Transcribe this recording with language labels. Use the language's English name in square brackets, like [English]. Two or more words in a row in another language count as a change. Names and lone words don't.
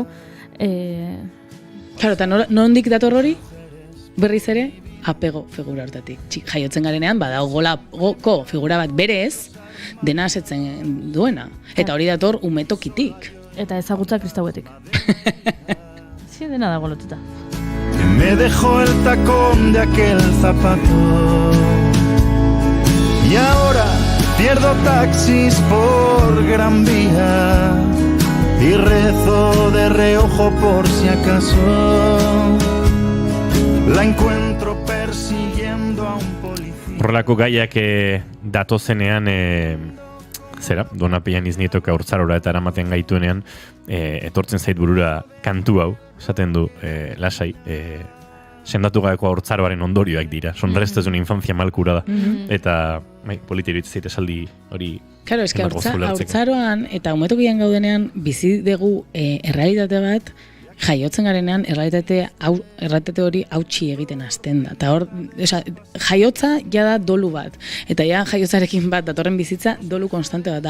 [Basque] Claro, eta nondik dator hori? Berriz ere, apego figura hortatik. Jaiotzen garenean, badagoko figura bat berez, dena asetzen duena. Eta hori dator umetokitik. Eta ezagutza kristauetik. Zien dena dago lotuta. [Spanish] Me dejó el tacón de aquel zapato y ahora Pierdo taxis por Gran Vía y rezo de reojo por si acaso la encuentro persiguiendo a un policía. [Basque] Horrelako gaiak datozenean, Donapian Iznietok haurtzarora eta eramaten gaituenean, etortzen zait burura kantu hau, esaten du, lasai, sendatu gabeko haurtzaroaren ondorioak dira. [Spanish] Son restos de una infancia mal curada. [Basque] Eta, politi iruditzen zait esaldi hori. Claro, eske haurtzaroan eta umetokian gaudenean bizi dugu errealitate bat, jaiotzen garenean errealitate hori hautsi egiten hasten da. Ta hor, jaiotza ja da dolu bat. Eta ja jaiotzarekin bat datorren bizitza dolu konstante bat da.